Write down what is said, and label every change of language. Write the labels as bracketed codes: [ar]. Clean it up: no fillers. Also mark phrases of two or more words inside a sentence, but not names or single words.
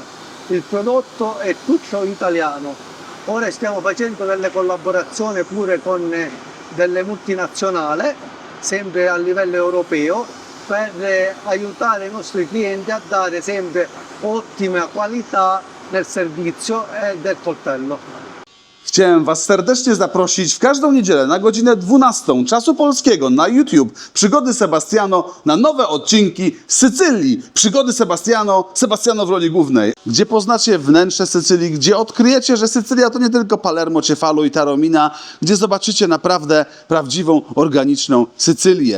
[it] Il prodotto è tutto italiano. Ora stiamo facendo delle collaborazioni pure con delle multinazionali, sempre a livello europeo, per aiutare i nostri clienti a dare sempre ottima qualità nel servizio del coltello. [pl] Chciałem Was serdecznie zaprosić w każdą niedzielę na godzinę 12 czasu polskiego na YouTube Przygody Sebastiano na nowe odcinki z Sycylii. Przygody Sebastiano w roli głównej, gdzie poznacie wnętrze Sycylii, gdzie odkryjecie, że Sycylia to nie tylko Palermo, Cefalo i Taromina, gdzie zobaczycie naprawdę prawdziwą, organiczną Sycylię.